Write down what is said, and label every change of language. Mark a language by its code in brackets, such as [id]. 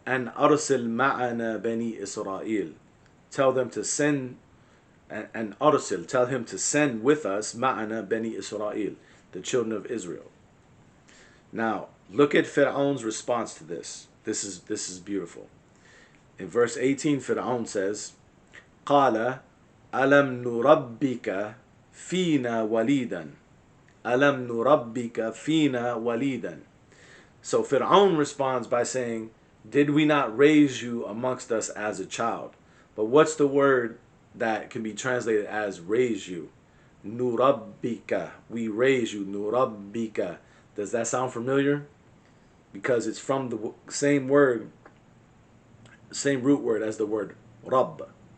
[en] And [ar] arsil ma'ana bani Israel. [en] Tell them to send, and arsil, tell him to send with us ma'ana bani Israel, the children of Israel. Now, look at Fir'aun's response to this. This is beautiful. In verse 18, Fir'aun says, [ar] قال ألم نربك فينا وليدا ألم نربك فينا وليدا. [en] So Fir'aun responds by saying, did we not raise you amongst us as a child? But what's the word that can be translated as raise you? Nurabbika. We raise you. Nurabbika. Does that sound familiar? Because it's from the same word, same root word as the word Rabb.